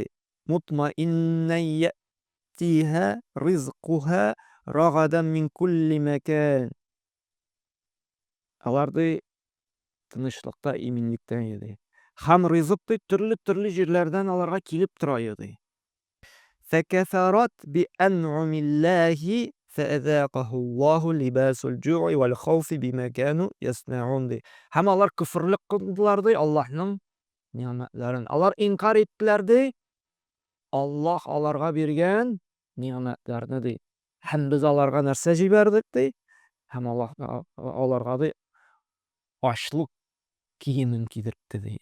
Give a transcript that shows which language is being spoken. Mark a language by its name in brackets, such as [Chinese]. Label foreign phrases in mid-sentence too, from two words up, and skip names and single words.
[Arabic] مطمئنة يأتيها رزقها رغدا من كل مكان. [Tatar] Алар ди тынычлыкта, иминлектә иде. Һәм ризык ди төрле җирләрдән аларга килеп тора иде. [Arabic] فكفرت بأنعم الله فأذاقها الله لباس الجوع والخوف بما كانوا يصنعون ди. [Tatar] Һәм алар күфрлек кылдылар ди Аллаһның ниъмәтләрен. Алар инкар иттеләр ди. Аллаһ аларга биргән ниъмәтләрне ди. Һәм без аларга нәрсә җибәрдек ди? Һәм Аллаһ аларга ди ачлык киемен кидертте ди.